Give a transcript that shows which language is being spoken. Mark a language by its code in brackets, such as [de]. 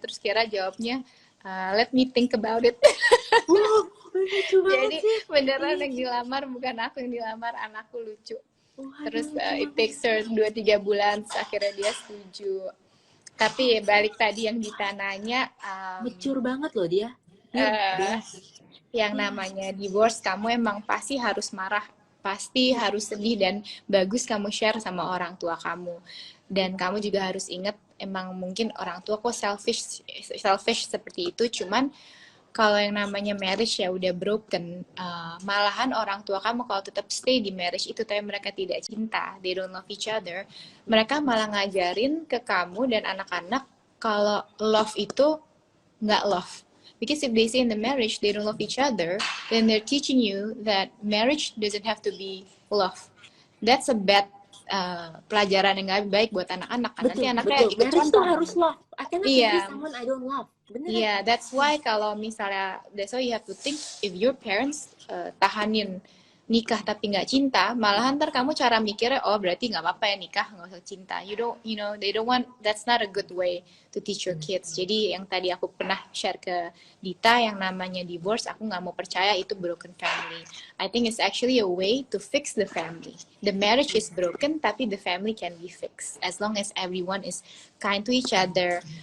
[id] Terus Kiera jawabnya, [en] let me think about it. [id] Lucu Jadi sih. beneran yang dilamar bukan aku yang dilamar, anakku. Lucu. Terus [en] it takes her [id] 2-3 bulan, akhirnya dia setuju. Tapi ya balik tadi yang ditananya, mature banget loh dia. Yang namanya divorce, kamu emang pasti harus marah, pasti harus sedih, dan bagus kamu share sama orang tua kamu. Dan kamu juga harus ingat, emang mungkin orang tua kok selfish seperti itu, cuman kalau yang namanya marriage ya udah broken, malahan orang tua kamu kalau tetap stay di marriage itu tapi mereka tidak cinta, [en] they don't love each other, [id] mereka malah ngajarin ke kamu dan anak-anak kalau love itu nggak love. [en] Because if they say in the marriage they don't love each other, then they're teaching you that marriage doesn't have to be love. That's a bad [id] pelajaran yang gak baik buat anak-anak kan. Nanti anaknya ikut marriage tuh harus love. [en] I cannot marry someone I don't love. [id] Iya, [en] that's why kalau misalnya, that's why you have to think, if your parents [id] tahanin nikah tapi nggak cinta, malahan ntar kamu cara mikirnya, oh berarti nggak apa-apa ya nikah nggak usah cinta. [en] They don't want, that's not a good way to teach your kids. [id] Jadi yang tadi aku pernah share ke Dita, yang namanya divorce, aku nggak mau percaya itu broken family. [en] I think it's actually a way to fix the family. The marriage is broken, tapi the family can be fixed as long as everyone is kind to each other.